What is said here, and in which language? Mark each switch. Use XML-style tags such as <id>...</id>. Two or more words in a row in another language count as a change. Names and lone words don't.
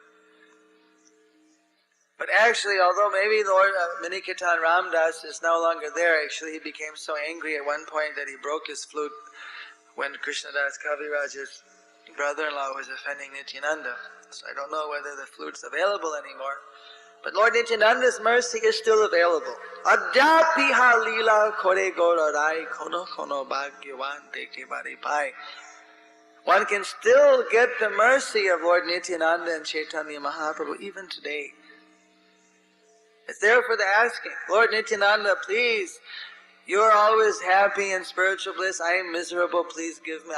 <en>But actually, although maybe Lord Minikatan Ramdas is no longer there, actually he became so angry at one point that he broke his flute when Krishnadas Kaviraj's brother-in-law was offending Nityananda. So I don't know whether the flute's available anymore. But Lord Nityananda's mercy is still available.</en> <bn>অদ্যাপিহ লীলা করে গৌররায় কোন কোন ভাগ্যবান দেখে বারি পায়.</bn> <en>One can still get the mercy of Lord Nityananda and Chaitanya Mahaprabhu even today. It's there for the asking. Lord Nityananda, please, you are always happy in spiritual bliss. I am miserable. Please give me.</en>